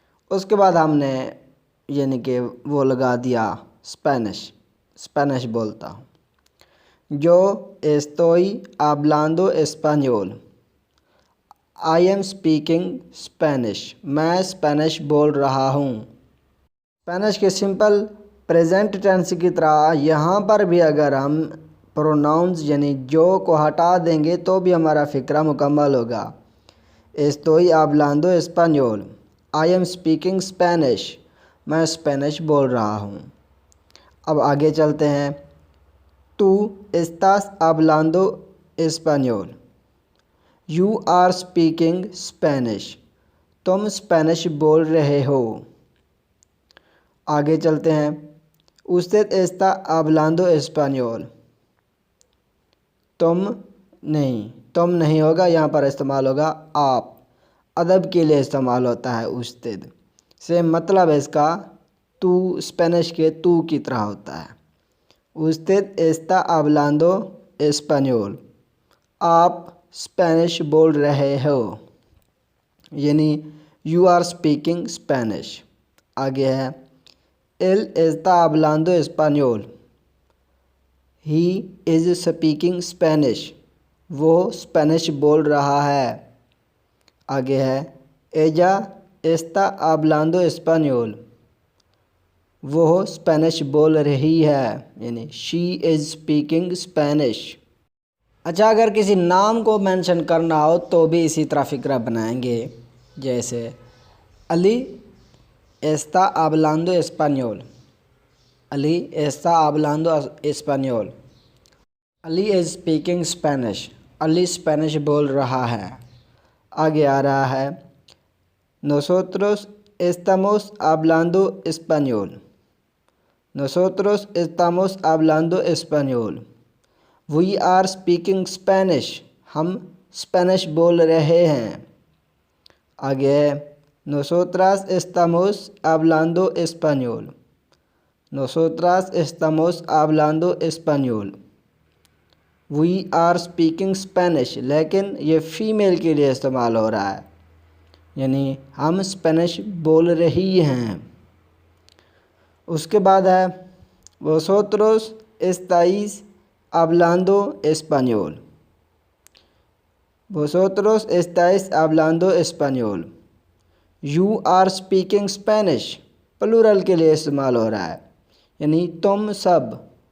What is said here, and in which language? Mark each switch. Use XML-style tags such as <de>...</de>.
<hi>उसके बाद हमने यानी कि वो लगा दिया स्पेनिश बोलता हूँ, जो</hi> <es>estoy hablando español,</es> <en>I am speaking Spanish,</en> <hi>मैं स्पेनिश बोल रहा हूँ। स्पेनिश के सिंपल प्रेजेंट टेंस की तरह यहाँ पर भी अगर हम प्रोनाउंस यानी जो को हटा देंगे तो भी हमारा फ़िक्रा मुकम्मल होगा।</hi> <es>Estoy hablando español,</es> <en>I am speaking Spanish,</en> <hi>मैं स्पेनिश बोल रहा हूँ। अब आगे चलते हैं।</hi> <es>तू estás hablando español।</es> <en>You are speaking Spanish.</en> <hi>तुम स्पेनिश बोल रहे हो। आगे चलते हैं।</hi> <es>usted está hablando español।</es> <hi>तुम नहीं होगा, यहाँ पर इस्तेमाल होगा आप। अदब के लिए इस्तेमाल होता है usted से, मतलब इसका तू स्पेनिश के तू की तरह होता है।</hi> <es>usted está hablando español।</es> <hi>आप स्पेनिश बोल रहे हो, यानी</hi> <en>You are speaking Spanish.</en> <hi>आगे है</hi> <es>él está hablando español।</es> <en>He is speaking Spanish.</en> <hi>वो स्पेनिश बोल रहा है। आगे है</hi> <es>ella está hablando español।</es> <hi>वो स्पेनिश बोल रही है, यानी</hi> <en>She is speaking Spanish.</en> <hi>अच्छा, अगर किसी नाम को मेंशन करना हो तो भी इसी तरह फ़िक्रा बनाएंगे।</hi> <es>जैसे अली está hablando español। अली está hablando español।</es> <en>Ali is speaking Spanish.</en> <hi>Ali Spanish बोल रहा है। आगे आ रहा है</hi> <es>nosotros estamos hablando español। nosotros estamos hablando español।</es> <en>we are speaking Spanish।</en> <hi>हम स्पेनिश बोल रहे हैं। आगे है</hi> <es>nosotras estamos hablando español। nosotras estamos hablando español।</es> <en>we are speaking Spanish,</en> <hi>लेकिन ये फ़ीमेल के लिए इस्तेमाल हो रहा है, यानी हम स्पेनिश बोल रही हैं। उसके बाद है</hi> <es>vosotros estáis hablando español। vosotros estáis hablando español।</es> <en>you are speaking Spanish,</en> <hi>plural के लिए इस्तेमाल हो रहा है, यानी तुम सब।</hi>